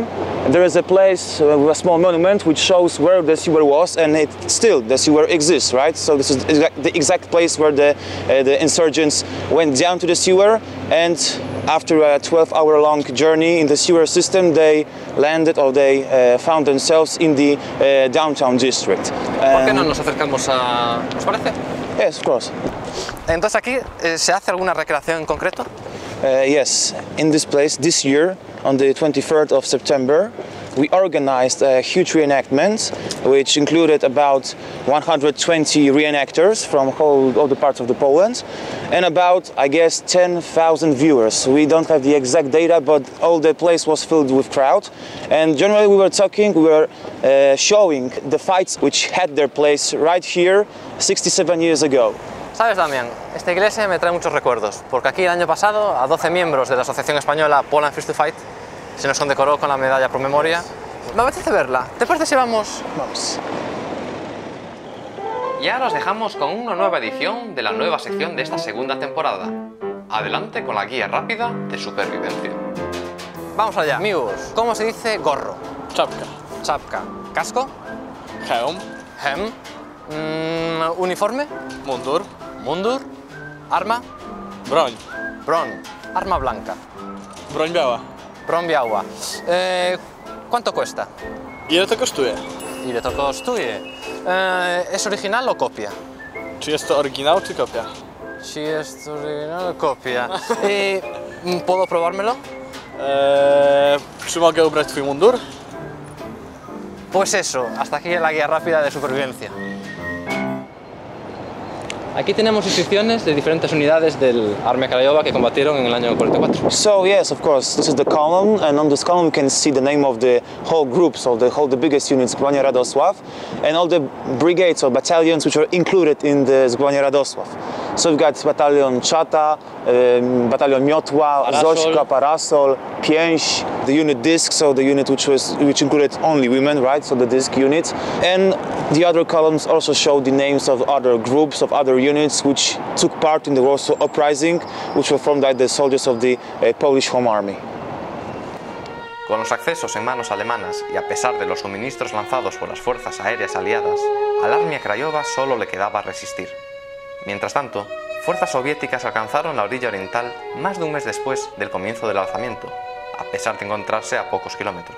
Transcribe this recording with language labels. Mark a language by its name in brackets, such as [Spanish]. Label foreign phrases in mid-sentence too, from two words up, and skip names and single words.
[English] There is a place with a small monument which shows where the sewer was, and the sewer exists, right? So this is the exact place where the insurgents went down to the sewer, and after a 12-hour-long journey in the sewer system, they landed, or they found themselves in the downtown district. [Spanish] ¿Por qué no nos acercamos a...? ¿Os parece? [English] Yes, of course. [Spanish] Entonces aquí, ¿se hace alguna recreación en concreto? [English] Yes, in this place, this year, on the 23rd of September, we organized a huge reenactment, which included about 120 reenactors from all the parts of the Poland, and about, I guess, 10,000 viewers. We don't have the exact data, but all the place was filled with crowd. And generally we were showing the fights which had their place right here 67 years ago. [Spanish] Sabes, Damián, esta iglesia me trae muchos recuerdos, porque aquí el año pasado a 12 miembros de la asociación española Poland First to Fight se nos condecoró con la medalla pro memoria. Me apetece verla. ¿Te parece si vamos? Vamos. Y ahora os dejamos con una nueva edición de la nueva sección de esta segunda temporada. Adelante con la guía rápida de supervivencia. Vamos allá, amigos. ¿Cómo se dice gorro? [Polish] Czapka. Czapka. ¿Casco? Hełm. Hem. Uniforme? Mundur. Mundur. Arma? Broń. Broń. [Spanish] Arma blanca. [Polish] Broń biała. Broń biała. [Spanish] ¿Cuánto cuesta? [Polish] Ile to kosztuje? Ile to kosztuje? [Spanish] ¿Es original o copia? [Polish] Czy jest to oryginał, czy kopia? [Spanish] Si es original o copia. ¿Puedo probármelo? [Polish] Czy mogę ubrać twój mundur? [Spanish] Pues eso, hasta aquí la guía rápida de supervivencia. Aquí tenemos inscripciones de diferentes unidades del Armia Krajowa que combatieron en el año 44. [English] So yes, of course, this is the column, and on this column you can see the name of the whole groups, of the biggest units, Zbrojenia Radosław, and all the brigades or battalions which are included in the Zbrojenia Radosław. So we've got Battalion Chata, Battalion Miotła, Zośka, Parasol, Pięść, the unit Disc, so the unit which included only women, right? So the Disc unit, and the other columns also show the names of other groups, of other units which took part in the Warsaw Uprising, which were formed by the soldiers of the Polish Home Army. [Spanish] Con los accesos en manos alemanas y a pesar de los suministros lanzados por las fuerzas aéreas aliadas, al Armia Krajowa solo le quedaba resistir. Mientras tanto, fuerzas soviéticas alcanzaron la orilla oriental más de un mes después del comienzo del alzamiento, a pesar de encontrarse a pocos kilómetros.